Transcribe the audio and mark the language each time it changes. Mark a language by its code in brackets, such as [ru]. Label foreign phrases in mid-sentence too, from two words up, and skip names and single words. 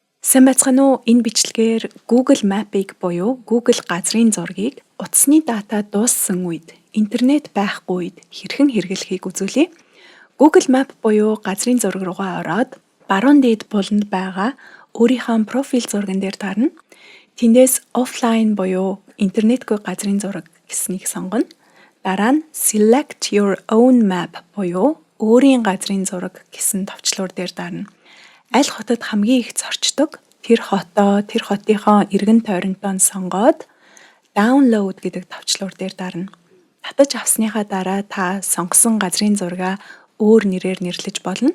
[mn] Сайн байцгаана уу? Энэ бичлэгээр Google Map-ыг буюу Google газрын зургийг утасны дата дууссан үед, интернет байхгүй үед хэрхэн хэрэглэхийг үзүүлье. Google Map буюу газрын зураг руугаа ороод баруун дээд буланд байгаа өөрийнхөө профиль зурган дээр дарна. Тэндээс offline буюу интернетгүй газрын зураг гэснийг сонгоно. Дараа нь [en] select your own map [mn] буюу өөрийн газрын зураг гэсэн товчлуур дээр дарна. Аль хотод хамгийн их зорчдог тэр хотоо, тэр хотынхоо эргэн тойронтоо сонгоод download гэдэг товчлуур дээр дарна. Татаж авсныхаа дараа та сонгосон газрын зургаа өөр нэрээр нэрлэж болно.